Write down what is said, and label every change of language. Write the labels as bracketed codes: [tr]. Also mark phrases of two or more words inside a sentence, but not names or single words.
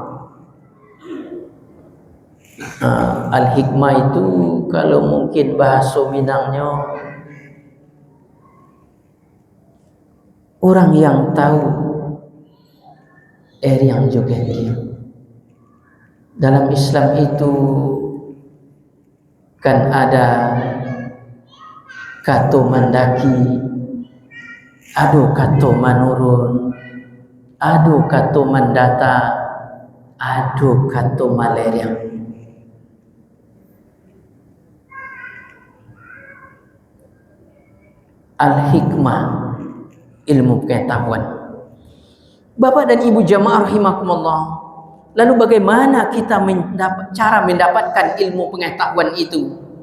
[id] Al-hikmah itu kalau mungkin bahasa Minangnya, orang yang tahu yang juga dia. Dalam Islam itu kan ada [min] kato mandaki, ado kato manurun, ado kato mandata, ado kato malaria. [id] Al-hikmah, ilmu pengetahuan. Bapak dan Ibu jamaah rahimakumullah, lalu bagaimana kita cara mendapatkan ilmu pengetahuan itu?